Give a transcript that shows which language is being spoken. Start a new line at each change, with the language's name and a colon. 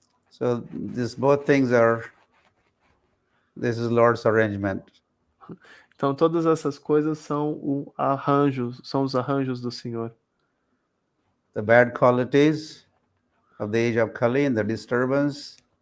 English: So both things this is Lord's arrangement.
Portuguese: Então todas essas coisas são os arranjos do Senhor.
English: The bad qualities of the age of Kali and the disturbance.